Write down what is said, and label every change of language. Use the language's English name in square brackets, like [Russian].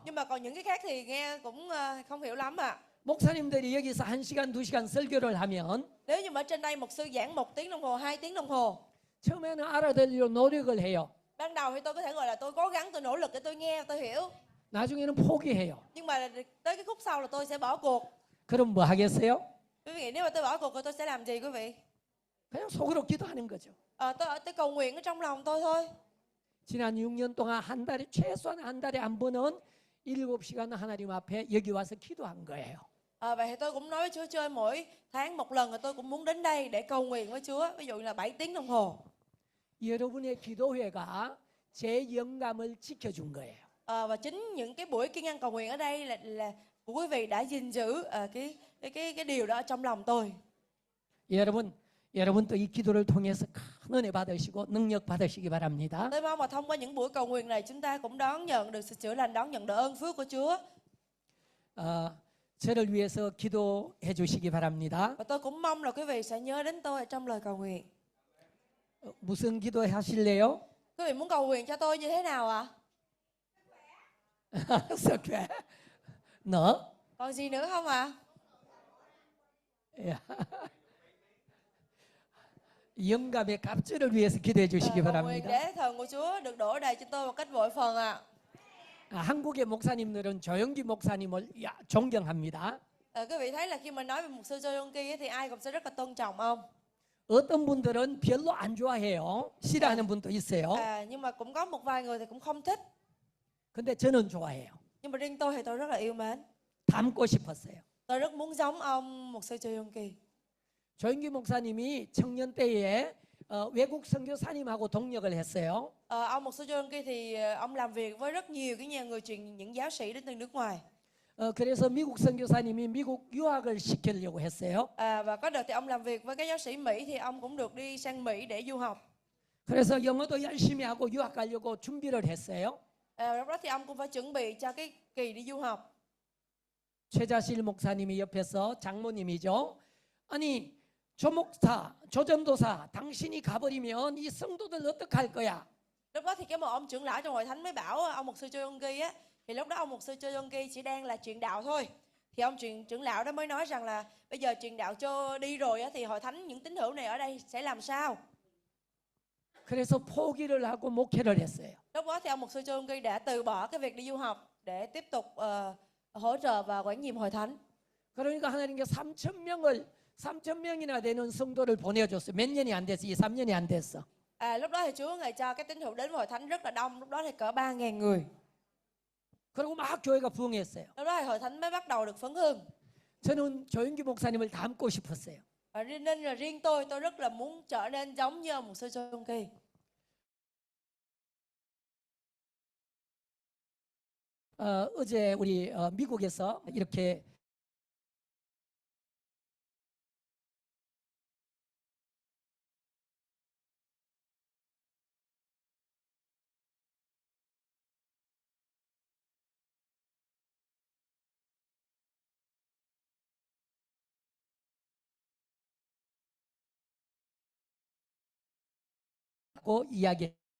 [Vietnamese] Nhưng mà còn những cái khác thì nghe cũng không hiểu lắm ạ. [Korean] 목사님들이 여기서 1시간, 2시간 설교를 하면 [Vietnamese] Nếu như mà ở trên đây mục sư giảng 1 tiếng đồng hồ, 2 tiếng đồng hồ, [Korean] 처음에는 알아들으려 노력을 해요. [Vietnamese] ban đầu thì tôi có thể gọi là tôi cố gắng, tôi nỗ lực để tôi nghe, tôi hiểu. [Korean] 나중에는 포기해요. [Vietnamese] Nhưng mà tới cái khúc sau là tôi sẽ bỏ cuộc. [Korean] 그럼 뭐 하겠어요? [Vietnamese] Quý vị nghĩ nếu mà tôi bỏ cuộc thì tôi sẽ làm gì quý vị? [Korean] 그냥 속으로 기도하는 거죠. [Vietnamese] Tôi cầu nguyện ở trong lòng tôi thôi. [Korean] 지난 6년 동안 최소한 한 달에 한 번은 7시간 하나님 앞에 여기 와서 기도한 거예요. [Vietnamese] Vậy thì tôi cũng nói với Chúa chơi mỗi tháng một lần, tôi cũng muốn đến đây để cầu nguyện với Chúa. Ví dụ như là 7 tiếng đồng hồ. [Korean] 여러분의 기도회가 제 영감을 지켜준 거예요. [Vietnamese] Và chính những cái buổi kiên nhẫn cầu nguyện ở đây là của quý vị đã gìn giữ cái điều đó ở trong lòng tôi. [Korean] 여러분도 이 기도를 통해서 큰 은혜 받으시고 능력 받으시기 바랍니다. [Vietnamese] Tôi mong mà thông qua những buổi cầu nguyện này chúng ta cũng đón nhận được sự chữa lành, đón nhận được ơn phước của Chúa. [Korean] 저를 위해서 기도해 주시기 바랍니다. [Vietnamese] Và tôi cũng mong là quý vị sẽ nhớ đến tôi ở trong lời cầu nguyện. [Korean] 무슨 기도 하실래요? [Vietnamese] Quý vị muốn cầu nguyện cho tôi như thế nào ạ? sức khỏe. nữa. Còn gì nữa không ạ? [Korean] 영감의 갑절을 위해서 기도해 주시기 [Vietnamese] Cầu nguyện [Korean] 바랍니다. [Vietnamese] để thần của Chúa được đổ đầy cho tôi một cách vội phần ạ. [Korean] 한국의 목사님들은 조영기 목사님을 존경합니다. [Vietnamese] Quý vị thấy là khi mà nói về mục sư Joyonki thì ai cũng sẽ rất là tôn trọng ông. [Korean] 어떤 분들은 별로 안 좋아해요. 싫어하는 분도 있어요. [Vietnamese] Nhưng mà cũng có một vài người thì cũng không thích. [Korean] 근데 저는 좋아해요. [Vietnamese] Nhưng mà riêng tôi thì tôi rất là yêu mến. [Korean] 닮고 싶었어요. [Vietnamese] Tôi rất muốn giống ông mục sư Joyonki. [Korean] 조영기 목사님이 청년 때에 외국 선교사님하고 동역을 했어요. [Vietnamese] Ông mục sư Joyonki thì ông làm việc với rất nhiều cái nhà người truyền, những giáo sĩ đến từ nước ngoài. [Korean] 그래서 미국 선교사님이 미국 유학을 시키려고 했어요. [Vietnamese] Và có đợt thì ông làm việc với các giáo sĩ Mỹ thì ông cũng được đi sang Mỹ để du học. [Korean] 그래서 영어도 열심히 하고 유학 가려고 준비를 했어요. [Vietnamese] Lúc đó thì ông cũng phải chuẩn bị cho cái kỳ đi du học. [Korean] 최자실 목사님이 옆에서 장모님이죠. 아니 조 목사, 조 전도사, 당신이 가버리면 이 성도들 어떡할 거야? [Vietnamese] Lúc đó thì cái một ông trưởng lão trong hội thánh mới bảo ông mục sư Joyonki á, thì lúc đó ông mục sư Joyonki chỉ đang là truyền đạo thôi. Thì ông trưởng lão đó mới nói rằng là bây giờ truyền đạo cho đi rồi á, thì hội thánh những tín hữu này ở đây sẽ làm sao? [Korean] 그래서 포기를 하고 목회를 했어요. [Vietnamese] Lúc đó thì ông mục sư Joyonki đã từ bỏ cái việc đi du học để tiếp tục hỗ trợ và quản nhiệm hội thánh. [Korean] 그러니까 하나님께 3,000명이나 되는 성도를 보내줬어요. 몇 년이 안 됐어. 2, 3년이 안 됐어. [Vietnamese] Lúc đó thì Chúa Ngài cho cái tín hữu đến với hội thánh rất là đông, lúc đó thì cỡ 3.000 người. [Korean] 그리고 막 교회가 부흥했어요. [Vietnamese] Lúc đó thì hội thánh mới bắt đầu được phấn hưng. [Korean] 저는 조영기 목사님을 닮고 싶었어요. [Vietnamese] Và nên là riêng tôi rất là muốn trở nên giống như mục sư Châu Trung Kỳ. [Korean] 어제 우리 미국에서 이렇게 이야기했어요.